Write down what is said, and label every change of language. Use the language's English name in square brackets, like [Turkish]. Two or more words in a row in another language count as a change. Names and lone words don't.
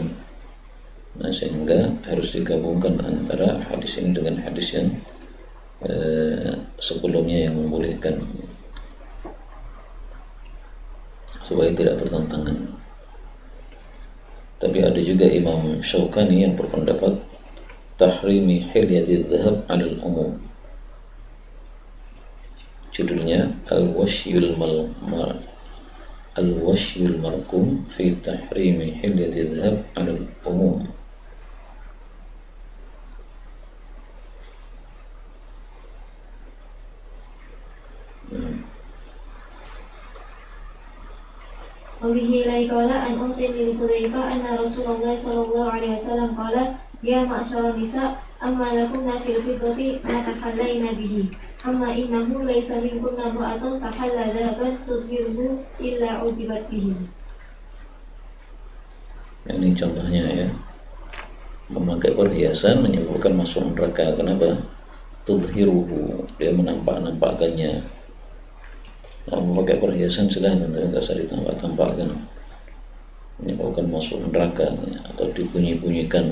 [Indonesian] Nah, sehingga harus digabungkan antara hadis ini dengan hadis yang sebelumnya yang membolehkan, supaya tidak bertentangan. Tapi ada juga Imam Syaukani yang berpendapat [Arabic] تحريم حلية ذهب على العموم. [Indonesian] Judulnya Al-Washyul Markum fi tahrimi hilyati dhahab 'alal umum. [Arabic] وبه قال عن أم بن حذيفة أن رسول الله صلى الله عليه وسلم قال يا معشر النساء أما لكن في الفضة ما تحلين به أما إنه ليس منكن امرأة تحلى ذهبا تظهره إلا عذبت به. [Indonesian] Ini contohnya ya, memakai perhiasan menyebabkan masuk neraka. Kenapa? Tudhiruhu, dia menampak-nampakkannya. Kalau memakai perhiasan silahkan, tapi nggak usah ditampak-tampakkan, menyebabkan masuk neraka atau dibunyi-bunyikan.